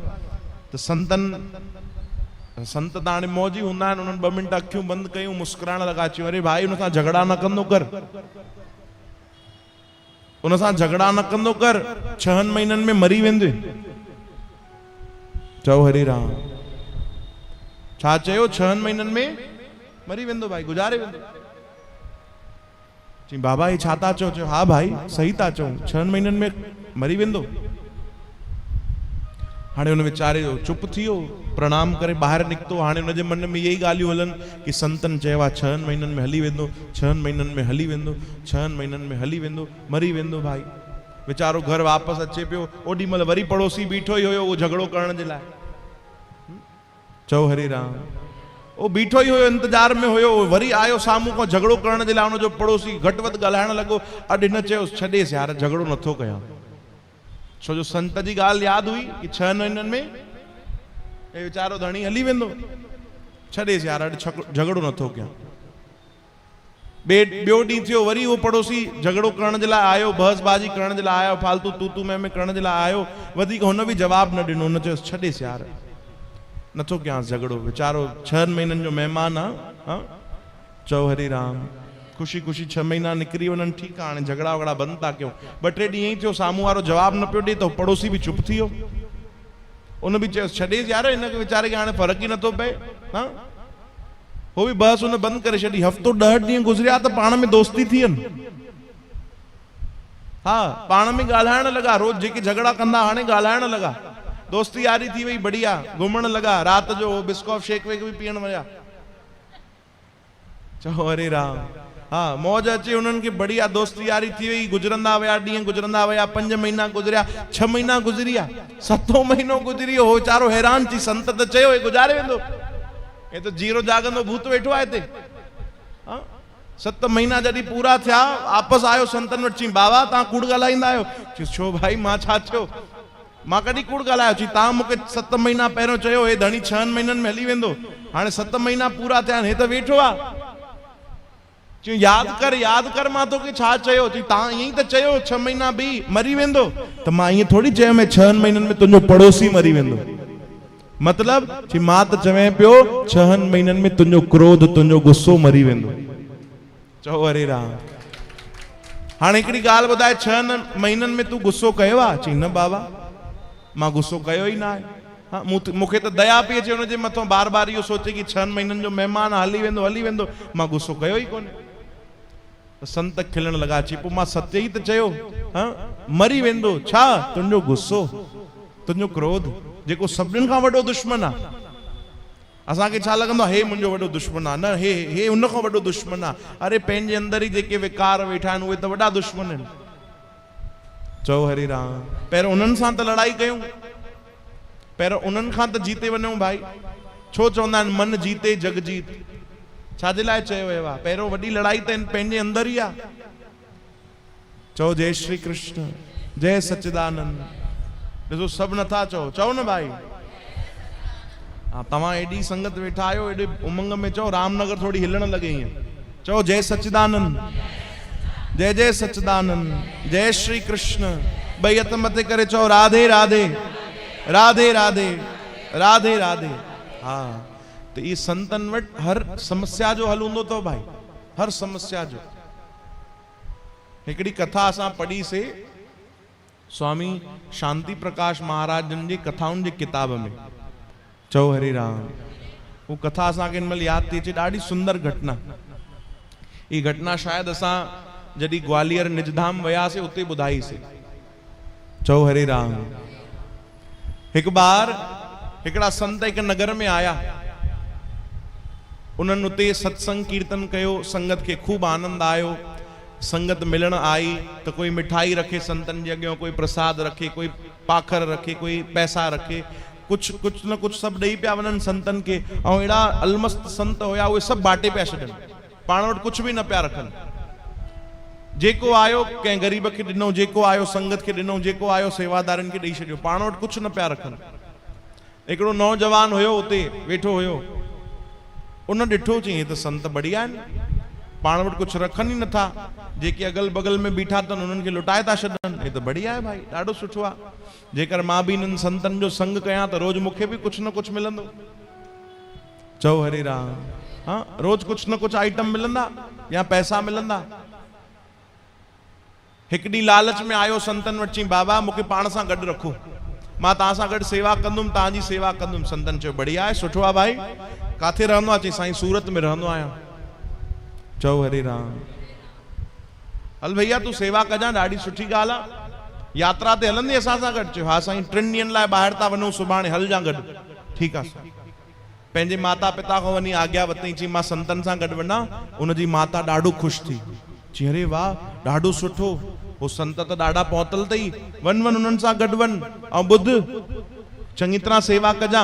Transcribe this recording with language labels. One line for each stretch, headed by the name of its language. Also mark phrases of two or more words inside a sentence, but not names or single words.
Sindhi: त संत त हाणे मौजी हूंदा आहिनि, उन्हनि 2 मिंट अखियूं बंदि कयूं, मुस्कुराइण लॻा, चयूं अरे भाई उन सां झगड़ा न कंदो कर, उन सां झगड़ा न कंदो कर, 6 महीननि में मरी वेंदे। चओ हरे राम, छा चयो? 6 महीननि में मरी वेंदो भाई, गुज़ारे वेंदो। चई बाबा ये छा था चओ? चयो हा भाई सही था चओ, 6 महीननि में मरी वेंदो। हाणे उन वीचारे जो चुप थी वियो, प्रणाम करे ॿाहिरि निकितो। हाणे हुनजे मन में यही ॻाल्हियूं हलनि कि संतनि चयो आहे 6 महीननि में हली वेंदो, 6 महीननि में हली वेंदो, 6 महीननि में हली वेंदो, मरी वेंदो। भाई वीचारो घर वापसि अचे पियो, ओॾी महिल वरी पड़ोसी बीठो ई हुयो, उहो झगड़ो करण जे लाइ। चओ हरे राम, उहो बीठो ई हुयो, इंतजार में हुयो, वरी आयो साम्हूं खां झगड़ो करण जे लाइ। हुनजो पड़ोसी घटि वधि ॻाल्हाइण लॻो, अॼु हिन चयो छॾेसि यार, झगड़ो नथो कयां। छो जो संत जी ॻाल्हि यादि हुई कि 6 महीननि में ए वीचारो धणी हली वेंदो, छॾेसि यार, अॼु झगड़ो नथो कयां। ॿियो ॾींहुं थियो, वरी उहो पड़ोसी झगड़ो करण जे लाइ आयो, बहसबाजी करण जे लाइ आयो, फालतू तू में करण जे लाइ आयो, वधीक हुन बि जवाब न ॾिनो। हुन चयो छॾेसि यार, नथो कयांसि झगड़ो, वीचारो 6 महीननि जो महिमान आहे। चओ हरे राम, खुशी खुशी 6 महीना निकिरी वञनि, ठीकु आहे, हाणे झगड़ा वगड़ा बंदि था कयूं। 2-3 ॾींहं ई थियो, साम्हूं वारो जवाब न पियो ॾे, त पड़ोसी बि चुप थी वियो। उन बि चयो छॾेसि यार, हिनखे वीचारे खे हाणे फ़र्क़ु ई नथो पए। हो बि बहस हुन बंदि करे छॾी। हफ़्तो 10 ॾींहं गुज़रिया त पाण में दोस्ती थी वञे। हा, पाण में ॻाल्हाइण लॻा, रोज जेके झगड़ा कंदा हाणे ॻाल्हाइण लॻा, दोस्ती यारी थी वई, बढ़िया घुमण लॻा, राति जो बिस्कॉफ शेक वेक बि पीअण विया। चओ हरे राम, हा मौज अचे उन्हनि खे, बढ़िया दोस्ती यारी थी वई, गुजरंदा विया ॾींहं, गुजरंदा विया, 5 महीना गुजरिया, 6 महीना गुजरी विया, 7 महीनो गुजरी वियो। हो वीचारो हैरान थी, संत त चयो हे गुज़ारे वेंदो, हे त जीरो जागंदो भूत वेठो आहे हिते। 7 महीना जॾहिं पूरा थिया, वापसि आयो संतनि वटि, चई बाबा तव्हां कूड़ ॻाल्हाईंदा आहियो? चई छो भाई, मां छा चयो? मां कॾहिं कूड़ ॻाल्हायो? चई तव्हां मूंखे 7 महीना पहिरियों चयो हे धणी 6 महीननि में हली वेंदो, हाणे 7 महीना पूरा थिया आहिनि, हे त वेठो आहे। चई यादि कर मां तोखे छा चयो? चई तव्हां ईअं ई त चयो 6 महीना बि मरी वेंदो। त मां ईअं थोड़ी चयो मैं 6 महीननि में तुंहिंजो पड़ोसी मरी वेंदो। मतलब चई मां त चवें पियो 6 महीननि में तुंहिंजो क्रोध, तुंहिंजो गुस्सो मरी वेंदो। चओ हरे राम। हाणे हिकिड़ी ॻाल्हि ॿुधाए, 6 महीननि में तूं गुस्सो कयो आहे? चई न बाबा, मां गुस्सो कयो ई न आहे। हाँ, मूंखे त दया पई अचे हुनजे मथां, बार बार इहो सोचे कि 6 महीननि जो महिमान हली वेंदो, मां गुस्सो कयो ई कोन्हे। संत खिलण लॻा, चई पोइ मां सत्य ई त चयो, मरी वेंदो। छा? तुंहिंजो गुस्सो, तुंहिंजो क्रोध, जेको सभिनीनि खां वॾो दुश्मन आहे। असांखे छा लॻंदो आहे, हे मुंहिंजो वॾो दुश्मन आहे, न हे हुन खां वॾो दुश्मन आहे। अरे पंहिंजे अंदर ई जेके विकार वेठा आहिनि, उहे त वॾा दुश्मन आहिनि। चओ हरे राम। पहिरियों उन्हनि सां त लड़ाई कयूं, पहिरियों उन्हनि खां त जीते वञूं भाई। छो चवंदा आहिनि मन जीते जग जीत। छाजे लाइ चयो वियो आहे? पहिरियों वॾी लड़ाई त पंहिंजे अंदर ई आहे। चओ जय श्री कृष्ण, जय सच्चिदानंद। ॾिसो सभु नथा चओ, चओ न भाई। हाँ, तव्हां एॾी संगत वेठा आहियो, एॾे उमंग में चओ, रामनगर थोड़ी हिलण लॻे ईअं। चओ जय सच्चिदानंद, जय जय सच्चिदानंद, जय श्री कृष्ण। ॿई हथ मथे करे चओ राधे राधे, राधे राधे, राधे राधे। हाँ,
Hindi: तो ये
Sindhi: संतन वट हर समस्या जो हल हूंदो अथव भाई, हर समस्या जो। हिकिड़ी कथा असां पढ़ी से स्वामी शांति प्रकाश महाराज जन जी कथाउनि जी किताब में। चओ हरि राम। वो कथा असांखे हिन महिल यादि थी अचे, ॾाढी सुंदर घटना। ये घटना शायद असां जॾहिं ग्वालियर निजधाम वियासीं उते ॿुधाईसीं। चओ हरि राम। हिकु बार हिकिड़ा संत हिकु नगर में आया, उन्हनि उते सत्संग कीर्तन कयो, संगत खे खूब आनंद आयो। संगत मिलण आई तो कोई मिठाई रखे संतन जे अॻियां, कोई प्रसाद रखे, कोई पाखर रखे, कोई पैसा रखे,
Hindi: कुछ कुछ न कुछ सब
Sindhi: ॾेई पिया वञनि संतन के। ऐं अहिड़ा अलमस्त संत हुया, उहे सभु बाटे पिया छॾनि, पाण वटि
Hindi: कुछ भी
Sindhi: न पिया रखनि। जेको आयो कंहिं ग़रीब खे ॾिनो, जेको आयो संगत खे ॾिनो, जेको आयो सेवादारनि खे ॾेई छॾियो, पाण वटि कुछ न पिया रखनि। हिकिड़ो नौजवान हुयो उते वेठो हुयो, उन ॾिठो, चई त संत बढ़िया आहिनि, पाण वटि कुछ रखनि ई नथा, जेके अगल बगल में बीठा अथनि उन्हनि खे लुटाए था छॾनि। हे त बढ़िया आहे भाई, ॾाढो सुठो आहे। जेकर मां बि इन्हनि संतनि जो संग कयां त रोज़ मूंखे बि कुछ न कुछ मिलंदो। चओ हरि राम। हाँ, रोज़ कुछ न कुछ आइटम मिलंदा या पैसा मिलंदा। हिकु ॾींहुं लालच में आयो संतन वटि, चई बाबा मूंखे पाण सां गॾु रखो, मां तव्हां सां गॾु सेवा कंदुमि, तव्हांजी सेवा कंदुमि। संतन चयो बढ़िया आहे, सुठो आहे भाई। काथे रहंदो आहे? चई साईं सूरत में रहंदो आहियां। चओ हरि राम। हल भैया तूं सेवा कजां, ॾाढी सुठी ॻाल्हि आहे। यात्रा ते हलंदी असां सां गॾु? चयो हा साईं, 3 ॾींहंनि लाइ ॿाहिरि था वञूं, सुभाणे हल जां गॾु। ठीकु आहे। पंहिंजे माता पिता खां वञी आज्ञा वरितईं, चई मां संतन सां गॾु वञा। उनजी माता ॾाढो ख़ुशि थी, चई अरे वाह ॾाढो सुठो, वो संत त ॾाढा पहुतल अथई, वञ वञ उन्हनि सां गॾु वञ, ऐं ॿुध चङी तरह सेवा कजां।